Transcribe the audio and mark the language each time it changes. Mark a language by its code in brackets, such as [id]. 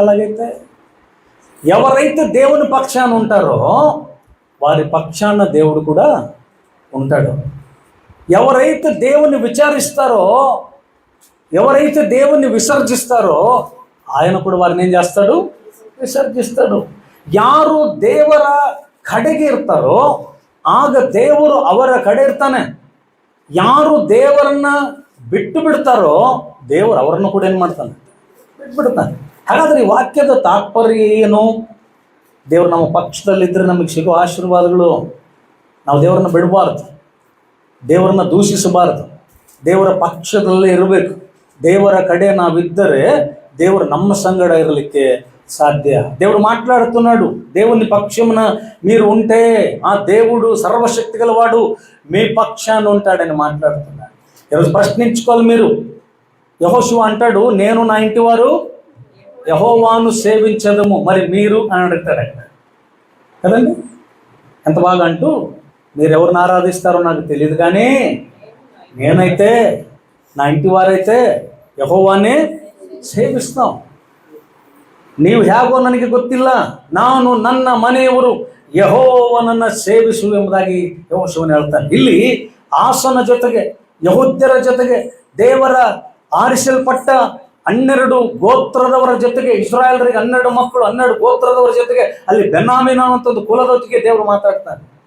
[te] అలాగైతే ఎవరైతే దేవుని పక్షాన ఉంటారో వారి పక్షాన దేవుడు కూడా ఉంటాడు. ఎవరైతే దేవుని విచారిస్తారో ఎవరైతే దేవుణ్ణి విసర్జిస్తారో ఆయన కూడా వారిని ఏం చేస్తాడు? విసర్జిస్తాడు. [kn] ಯಾರು ದೇವರ ಕಡೆಗೆ ಇರ್ತಾರೋ ಆಗ ದೇವರು ಅವರ ಕಡೆ ಇರ್ತಾನೆ. ಯಾರು ದೇವರನ್ನ ಬಿಟ್ಟು ಬಿಡ್ತಾರೋ ದೇವರು ಅವರನ್ನು ಕೂಡ ಏನು ಮಾಡ್ತಾನೆ? ಬಿಟ್ಬಿಡ್ತಾನೆ. ಹಾಗಾದ್ರೆ ಈ ವಾಕ್ಯದ ತಾತ್ಪರ್ಯ ಏನು? ದೇವರು ನಮ್ಮ ಪಕ್ಷದಲ್ಲಿದ್ದರೆ ನಮಗೆ ಸಿಗೋ ಆಶೀರ್ವಾದಗಳು. ನಾವು ದೇವರನ್ನ ಬಿಡಬಾರ್ದು, ದೇವರನ್ನ ದೂಷಿಸಬಾರದು, ದೇವರ ಪಕ್ಷದಲ್ಲೇ ಇರಬೇಕು. ದೇವರ ಕಡೆ ನಾವಿದ್ದರೆ ದೇವರು ನಮ್ಮ ಸಂಗಡ ఇరలిಕ್ಕೆ సాధ్య. [te] దేవుడు మాట్లాడుతున్నాడు, దేవుని పక్షమున మీరు ఉంటే ఆ దేవుడు సర్వశక్తి గలవాడు మీ పక్షాన ఉంటాడని మాట్లాడుతున్నాడు. ఈరోజు ప్రశ్నించుకోవాలి మీరు. యెహోషువ అంటాడు, నేను నా ఇంటి వారు యెహోవాను సేవించదము, మరి మీరు అని అడుగుతాడు కదండి. ఎంత బాగా అంటూ, మీరు ఎవరిని ఆరాధిస్తారో నాకు తెలియదు, కానీ నేనైతే నా ఇంటి వారైతే [kn] ಯೆಹೋವನೇ ಸೇವಿಸ್ತಾಂ. ನೀವು ಹೇಗೋ ನನಗೆ ಗೊತ್ತಿಲ್ಲ, ನಾನು ನನ್ನ ಮನೆಯವರು ಯೆಹೋವನನ್ನು ಸೇವಿಸುವೆಂಬುದಾಗಿ ಯೆಹೋಶುವನು ಹೇಳ್ತಾನೆ. ಇಲ್ಲಿ ಆಸನ ಜೊತೆಗೆ ಯೆಹೂದ್ಯರ ಜೊತೆಗೆ ದೇವರ ಆರಿಸಲ್ಪಟ್ಟ 12 ಗೋತ್ರದವರ ಜೊತೆಗೆ, ಇಸ್ರಾಯೇಲರಿಗೆ 12 ಮಕ್ಕಳು 12 ಗೋತ್ರದವರ ಜೊತೆಗೆ ಅಲ್ಲಿ ಬೆನ್ಯಾಮೀನ ಅಂತ ಒಂದು ಕುಲದೊಟ್ಟಿಗೆ ದೇವರು ಮಾತಾಡ್ತಾನೆ.